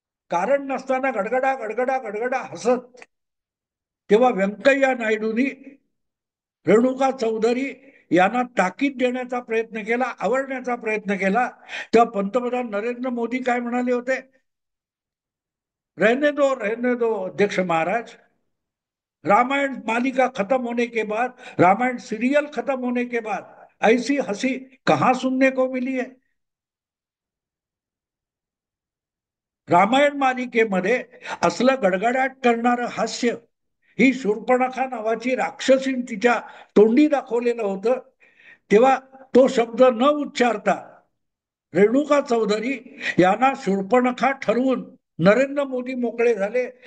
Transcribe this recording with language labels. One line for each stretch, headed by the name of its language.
Marathi: कारण नसताना गडगडा गडगडा गडगडा हसत. तेव्हा व्यंकय्या नायडूंनी रेणुका चौधरी यांना ताकीद देण्याचा प्रयत्न केला, आवरण्याचा प्रयत्न केला. तेव्हा पंतप्रधान नरेंद्र मोदी काय म्हणाले होते?
Hindi: रहने दो अध्यक्ष महाराज. रामायण मालिका खत्म होने के बाद, रामायण सीरियल खत्म होने के बाद ऐसी हंसी कहां सुनने को मिली है?
Marathi: रामायण मालिकेमध्ये असलं गडगडाट करणारं हास्य ही शूर्पणखा नावाची राक्षसीन तिच्या तोंडी दाखवलेलं होतं. तेव्हा तो शब्द न उच्चारता रेणुका चौधरी यांना शूर्पणखा ठरवून नरेंद्र मोदी मोकळे झाले.